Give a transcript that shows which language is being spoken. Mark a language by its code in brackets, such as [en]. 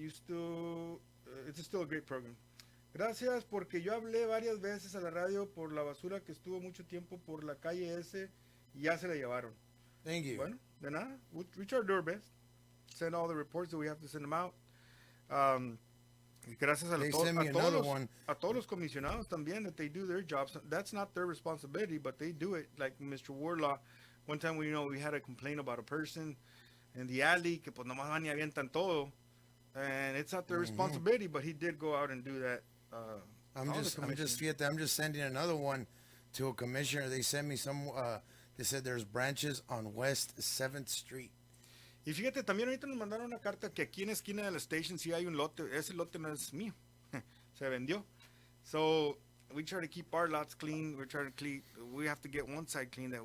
[en] It's still a great program. [es] Gracias porque yo hablé varias veces a la radio por la basura que estuvo mucho tiempo por la calle S y ya se la llevaron. [en] Thank you. [es] Bueno, de nada. [en] We try to do our best. Send all the reports that we have to send them out. [es] Gracias a todos los comisionados también [en] that they do their jobs. That's not their responsibility, but they do it. Like Mr. Warlaw, one time we had a complaint about a person in the alley [es] que pues nomás van y avientan todo. [en] And it's not their responsibility, but he did go out and do that. I'm just sending another one to a commissioner. They sent me they said there's branches on West 7th Street. [es] Y fíjate, también ahorita nos mandaron una carta que aquí en la esquina de la station sí hay un lote. Ese lote no es mío. Se vendió. [en] So, we try to keep our lots clean. We have to get one side clean.